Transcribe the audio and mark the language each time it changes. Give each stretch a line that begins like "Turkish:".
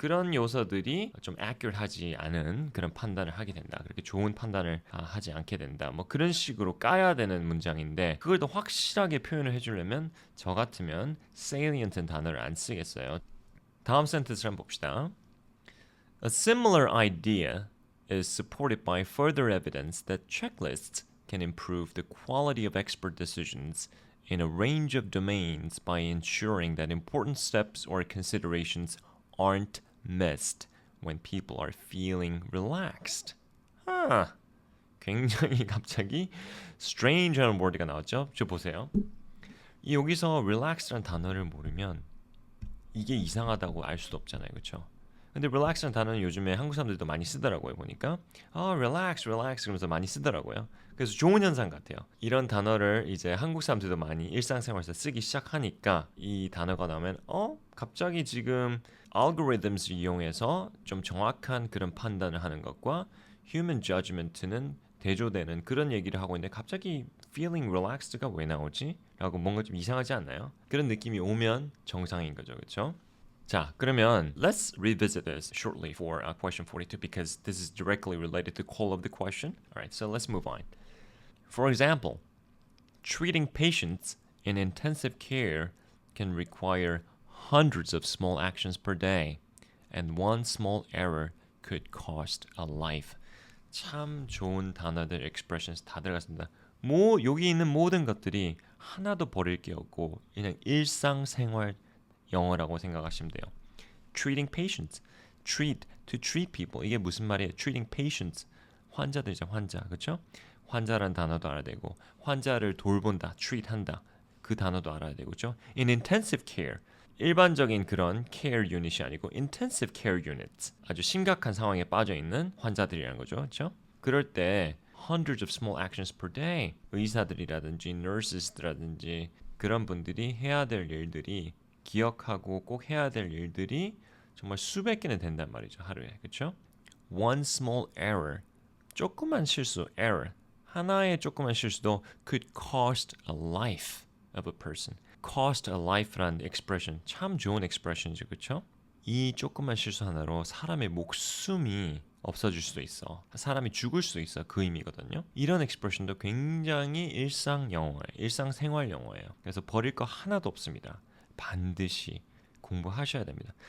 Korean: 그런 요소들이 좀 accurate하지 않은 그런 판단을 하게 된다. 그렇게 좋은 판단을 하지 않게 된다. 뭐 그런 식으로 까야 되는 문장인데 그걸 더 확실하게 표현을 해주려면 저 같으면 salient은 단어를 안 쓰겠어요. 다음 센텐스를 한번 봅시다.
English: A similar idea is supported by further evidence that checklists can improve the quality of expert decisions in a range of domains by ensuring that important steps or considerations aren't missed when people are feeling relaxed.
Korean: 굉장히 갑자기 strange하는 word가 나왔죠? 저 보세요. 여기서 relax라는 단어를 모르면 이게 이상하다고 알 수도 없잖아요. 그렇죠? 근데 relax라는 단어는 요즘에 한국 사람들도 많이 쓰더라고요. 보니까 relax 그러면서 많이 쓰더라고요. 그래서 좋은 현상 같아요. 이런 단어를 이제 한국 사람들도 많이 일상생활에서 쓰기 시작하니까 이 단어가 나오면 갑자기 지금 algorithms 이용해서 좀 정확한 그런 판단을 하는 것과 human judgment는 대조되는 그런 얘기를 하고 있는데 갑자기 feeling relaxed가 왜 나오지? 라고 뭔가 좀 이상하지 않나요? 그런 느낌이 오면 정상인 거죠. 그렇죠? 자, 그러면
English: let's revisit this shortly for question 42 because this is directly related to the core of the question. All right, so let's move on. For example, treating patients in intensive care can require hundreds of small actions per day, and one small error could cost a life.
Korean: 참 좋은 단어들, expressions 다 들어갔습니다. 여기 있는 모든 것들이 하나도 버릴 게 없고 그냥 일상생활 영어라고 생각하시면 돼요.
English: Treating patients, to treat people.
Korean: 이게 무슨 말이에요?
English: Treating patients,
Korean: 환자들이죠, 환자, 그렇죠? 환자라는 단어도 알아야 되고 환자를 돌본다, treat한다, 그 단어도 알아야 되고, 그렇죠?
English: In intensive care,
Korean: 일반적인 그런 care unit이 아니고
English: intensive care units,
Korean: 아주 심각한 상황에 빠져 있는 환자들이라는 거죠, 그렇죠? 그럴 때
English: hundreds of small actions per day,
Korean: 의사들이라든지 nurses라든지 그런 분들이 해야 될 일들이 기억하고 꼭 해야 될 일들이 정말 수백 개는 된단 말이죠. 하루에. 그렇죠?
English: One small error.
Korean: 조그만 실수, error. 하나의 조그만 실수도
English: could cost a life of a person.
Korean: cost a life라는 expression 참 좋은 expression이죠, 그렇죠? 이 조그만 실수 하나로 사람의 목숨이 없어질 수도 있어. 사람이 죽을 수도 있어. 그 의미거든요. 이런 expression도 굉장히 일상 영어예요. 일상생활 영어예요. 그래서 버릴 거 하나도 없습니다. 반드시 공부하셔야 됩니다.